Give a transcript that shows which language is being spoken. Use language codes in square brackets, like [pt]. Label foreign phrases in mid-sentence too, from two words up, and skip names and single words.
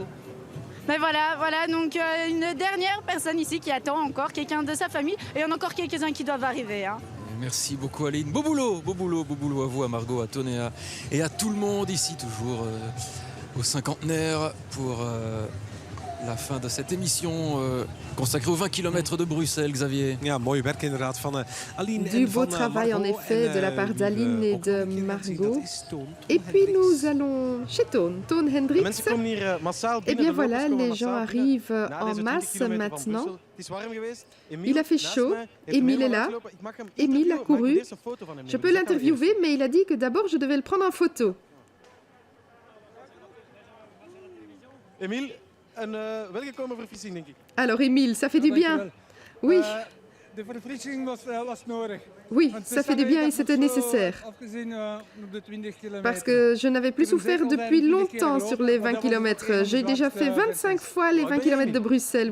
[fr] Mais voilà, donc une dernière personne ici qui attend encore, quelqu'un de sa famille, et il y en a encore quelques-uns qui doivent arriver. Hein. Merci beaucoup Aline, beau boulot à vous, à Margot, à Tone et à tout le monde ici, toujours au Cinquantenaire pour la fin de cette émission consacrée aux 20 km de Bruxelles, Xavier. [nl] Ja, mooi werk inderdaad van Aline. [fr] Du beau travail en effet de la part d'Aline et de Margot. Et puis nous allons chez Tone Hendricks. Eh bien voilà, les gens arrivent en masse maintenant. Il a fait chaud, Émile est là. Émile a couru. Je peux l'interviewer, mais il a dit que d'abord je devais le prendre en photo. Émile, [nl] welkom voor fietsing, denk ik. [fr] Alors Émile, ça fait du bien. Oui. Oui, ça fait du bien et c'était nécessaire. Parce que je n'avais plus souffert depuis longtemps sur les 20 km. J'ai déjà fait 25 fois les 20 km de Bruxelles.